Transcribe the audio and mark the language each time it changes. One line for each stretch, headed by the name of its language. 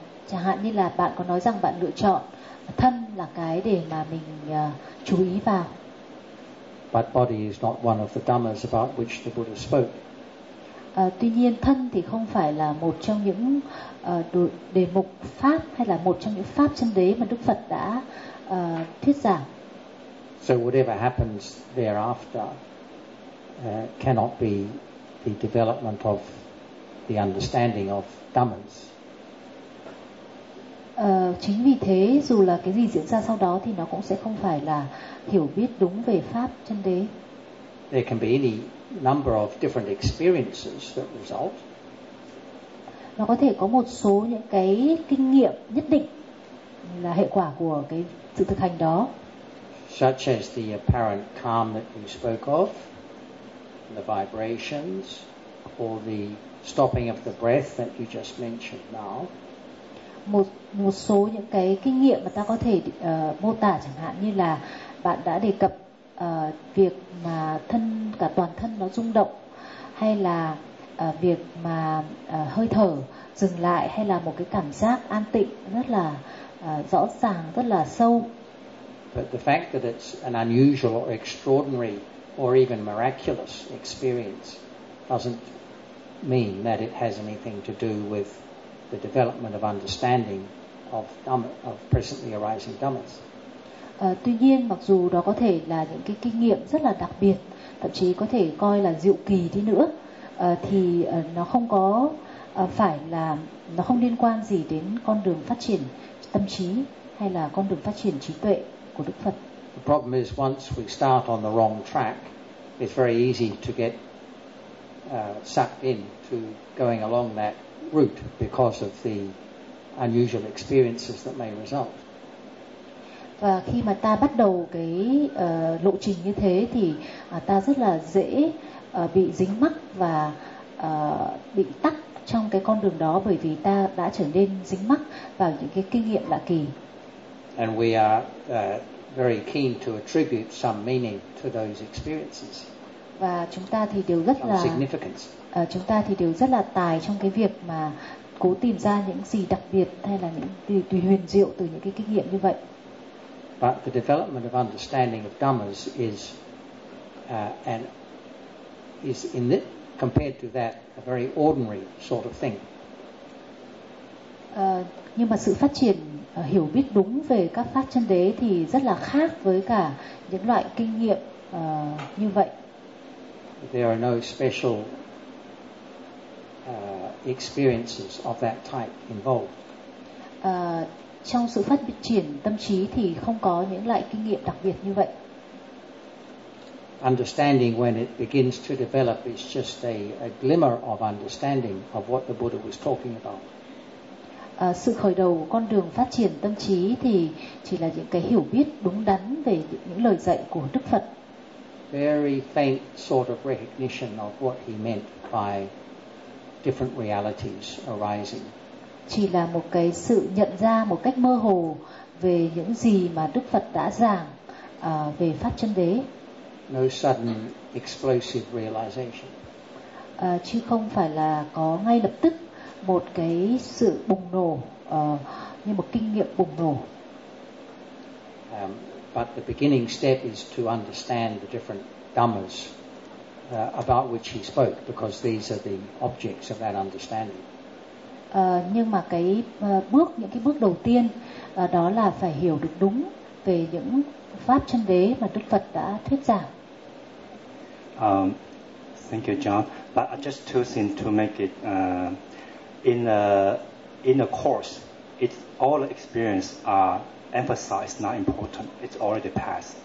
Vietnamese: Chẳng hạn như là bạn có nói rằng bạn lựa chọn thân là cái để mà mình chú ý vào.
English: But body is not one of the dhammas about which the Buddha spoke.
Vietnamese: Tuy nhiên thân thì không phải là một trong những đề mục pháp hay là một trong những pháp chân đế mà Đức Phật đã thuyết giảng.
English: So whatever happens thereafter cannot be the development of the understanding of dhammas.
Vietnamese: Chính vì thế dù là cái gì diễn ra sau đó thì nó cũng sẽ không phải là hiểu biết đúng về pháp chân đế.
English: There can be any number of different experiences that result.
Vietnamese: Nó có thể có một số những cái kinh nghiệm nhất định là hệ quả của cái sự thực hành đó.
English: Such as the apparent calm that you spoke of, the vibrations, or the stopping of the breath that you just mentioned now.
Vietnamese: Một số những cái kinh nghiệm mà ta có thể mô tả chẳng hạn như là bạn đã đề cập việc mà thân cả toàn thân nó rung động, hay là việc mà hơi thở dừng lại, hay là một cái cảm giác an tịnh rất là rõ ràng, rất là sâu.
English: But the fact that it's an unusual or extraordinary or even miraculous experience doesn't mean that it has anything to do with the development of understanding of dhamma, of presently arising dhammas.
Vietnamese: Tuy nhiên mặc dù đó có thể là những cái kinh nghiệm rất là đặc biệt, thậm chí có thể coi là diệu kỳ đi nữa, thì nó không có phải là nó không liên quan gì đến con đường phát triển tâm trí hay là con đường phát triển trí tuệ của Đức Phật.
English: The problem is once we start on the wrong track, it's very easy to get sucked into going along that route because of the unusual experiences that may result.
Vietnamese: Và khi mà ta bắt đầu cái lộ trình như thế thì ta rất là dễ bị dính mắc và bị tắc trong cái con đường đó, bởi vì ta đã trở nên dính mắc vào những cái kinh nghiệm lạ kỳ.
English: And we are very keen to attribute some meaning to those experiences.
Vietnamese: Và chúng ta thì đều rất là chúng ta thì đều rất là tài trong cái việc mà cố tìm ra những gì đặc biệt hay là những tùy huyền diệu từ những cái kinh nghiệm như vậy.
English: But the development of understanding of dhammas is and is in it, compared to that a very ordinary sort of thing.
Vietnamese: Nhưng mà sự phát triển hiểu biết đúng về các pháp chân đế thì rất là khác với cả những loại kinh nghiệm như vậy.
English: There are no special experiences of that type involved.
Vietnamese: Trong sự phát triển tâm trí thì không có những loại kinh nghiệm đặc biệt như vậy.
English: Understanding when it begins to develop is just a glimmer of understanding of what the Buddha was talking about.
Vietnamese: Sự khởi đầu của con đường phát triển tâm trí thì chỉ là những cái hiểu biết đúng đắn về những lời dạy của Đức Phật.
English: Very faint sort of recognition of what he meant by different realities arising.
Vietnamese: Chỉ là một cái sự nhận ra một cách mơ hồ về những gì mà Đức Phật đã giảng về pháp chân đế.
English: No sudden explosive realization.
Vietnamese: Chứ không phải là có ngay lập tức một cái sự bùng nổ như một kinh nghiệm bùng nổ.
English: But the beginning step is to understand the different dhammas about which he spoke, because these are the objects of that understanding.
Vietnamese: Nhưng mà cái bước, những cái bước đầu tiên đó là phải hiểu được đúng về những pháp chân đế mà Đức Phật đã thuyết giảng.
English: Thank you, John. But just two things to make it in a course, it's all the experience are emphasized, not important. It's already passed.